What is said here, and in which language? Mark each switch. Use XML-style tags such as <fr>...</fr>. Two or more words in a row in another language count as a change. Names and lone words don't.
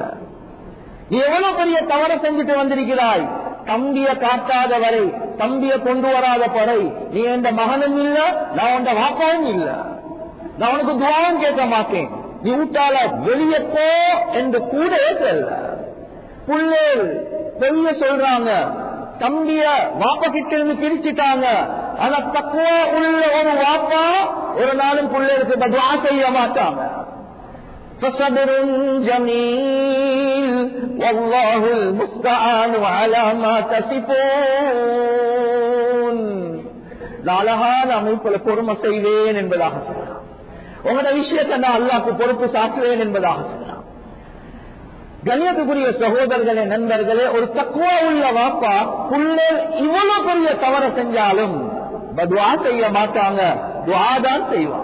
<ta>நீ எவ்வளவு பெரிய தவறு செஞ்சுட்டு வந்திருக்கிறாய், தம்பிய காட்டாத வரை, தம்பிய கொண்டு வராத பறை, நீ எந்த மகனும் இல்ல, நான் உண்ட வாப்பாவும் இல்ல, நான் உனக்கு துவாவும் கேட்க மாட்டேன், நீ ஊட்டால வெளியே போ என்று கூட சொல்ல. புள்ளேல் பெரிய சொல்றாங்க, தம்பிய வாப்பா கிட்ட இருந்து பிரிச்சுட்டாங்க. ஆனா தக்குவா உள்ள ஒரு வாப்பா ஒரு நாளும் பிள்ளைகளுக்கு பதுவா செய்ய மாட்டாங்க.</ta> <ar>فصبر جميل والله المستعان على ما تصفون.</ar> <ta>அழகான அமைப்புல பொறுமை செய்வேன் என்பதாக சொன்னார். உங்களோட விஷயத்தை நான் அல்லாஹ்வுக்கு பொறுப்பு சாற்றுவேன் என்பதாக சொன்னார். கண்ணியத்துக்குரிய சகோதரர்களே, நண்பர்களே, ஒரு தக்வா உள்ள வாப்பா புள்ளேல் இவ்வளவு பெரிய தவறு செஞ்சாலும் துஆ செய்ய மாட்டாங்க, துஆ தான் செய்வாங்க.</ta>